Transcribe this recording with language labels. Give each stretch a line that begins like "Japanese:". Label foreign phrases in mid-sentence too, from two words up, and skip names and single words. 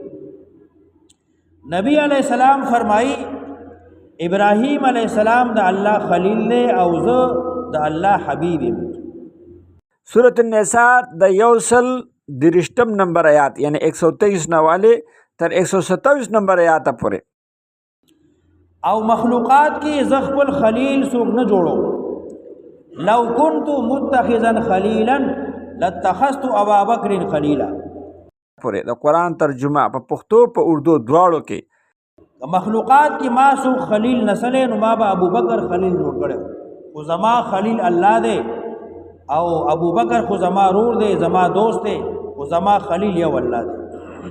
Pashto: نبی
Arabic: علیہ السلام
Pashto: فرمایي ابراهیم
Arabic: علیہ السلام
Pashto: د الله خلیل دی او زه د الله حبیب یم. سورة النساء د 130 نمبر آیات یعنی 123 نواله تر 127 نمبر آیات پورې. او مخلوقات کې زه خپل خلیل څوک نه جوړو.
Arabic: لو كنت متخذا خلیلا لاتخذت ابا بکر خلیلا.
Pashto: پورې د قرآن ترجمه په پښتو په اردو دواړو کې. مخلوقات کې ما څوک خلیل نسلې نو ما به ابو بکر خلیل جوړ کړو، خو زما خلیل الله دی او ابو بکر خو زما رور دی زما دوست دی خو زما خلیل یو الله دی.